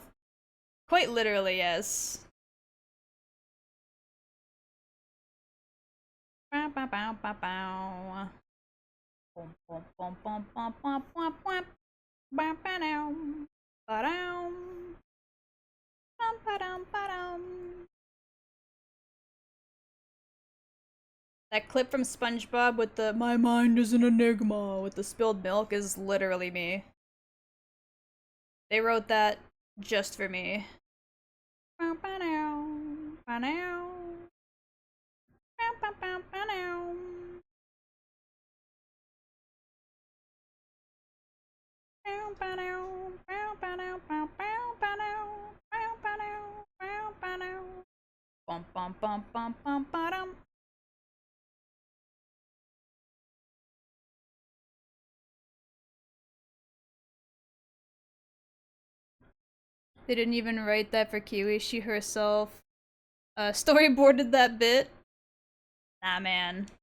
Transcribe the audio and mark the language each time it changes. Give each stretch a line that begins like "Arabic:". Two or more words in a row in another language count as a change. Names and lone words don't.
English: Quite literally, yes. Bow bow bow bow bow. Bum bum bum bum bum bum bum bum. Bam ba-dum. Ba-dum. Bum ba-dum ba-dum. That clip from SpongeBob with the "My mind is an enigma" with the spilled milk is literally me. They wrote that just for me. Bow ba-dum. Ba-dum. Bow bow bow ba-dum. Bow ba-dum. Bow ba-dum bow bow ba-dum. Bow ba-dum. Bow ba-dum. Bum bum bum bum bum ba-dum. They didn't even write that for Kiwi. She herself storyboarded that bit. Nah, man.